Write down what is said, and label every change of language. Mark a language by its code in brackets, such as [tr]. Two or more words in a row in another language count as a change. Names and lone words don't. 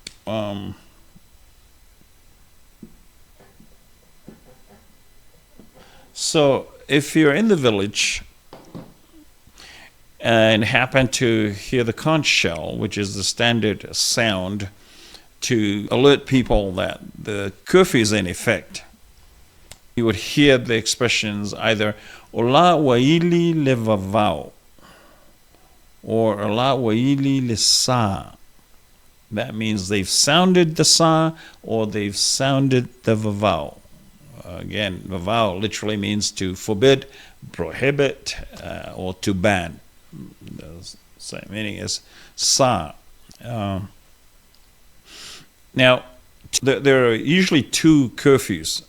[en] So if you're in the village and happen to hear the conch shell, which is the standard sound to alert people that the curfew is in effect, you would hear the expressions either [sm] "Ola waili le vavau" [en] or [sm] "Ola waili le sa." [en] That means they've sounded the sa or they've sounded the vavau. Again, vavau literally means to forbid, prohibit, or to ban. The same meaning as sa. Now, there are usually two curfews.